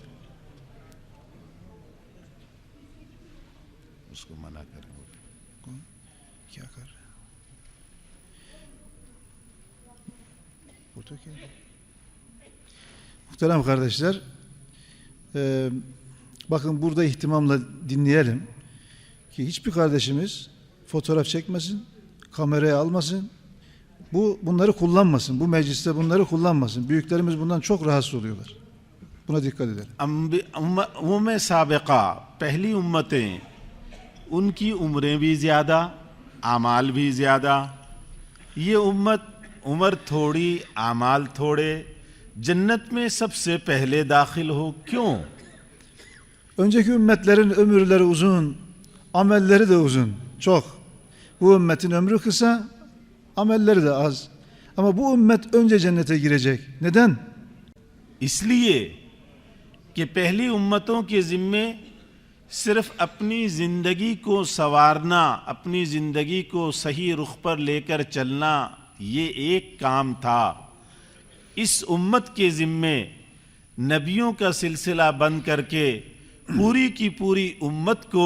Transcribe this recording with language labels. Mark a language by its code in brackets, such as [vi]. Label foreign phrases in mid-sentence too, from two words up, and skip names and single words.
[tr] Muhterem kardeşler, bakın burada ihtimamla dinleyelim ki hiçbir kardeşimiz fotoğraf çekmesin, kameraya almasın, bunları kullanmasın, bu mecliste bunları kullanmasın. Büyüklerimiz bundan çok rahatsız oluyorlar. Buna dikkat edelim. [hi] उम्म साबिका पहली उम्मतें उनकी उम्रें भी ज़्यादा आमाल भी ज़्यादा ये उम्मत उम्र थोड़ी आमाल थोड़े जन्नत में सबसे पहले दाखिल हो क्यों? [tr] Önceki ümmetlerin ömürleri uzun, amelleri de uzun, çok. Bu ümmetin ömrü kısa, amelleri de az. Ama bu ümmet önce cennete girecek. Neden? [hi] इसलिए कि पहली उम्मतों के जिम्मे सिर्फ अपनी जिंदगी को संवारना, अपनी जिंदगी को सही रुख पर लेकर चलना ये एक काम था। इस उम्मत के जिम्मे नबियों का सिलसिला बंद करके पूरी की पूरी उम्मत को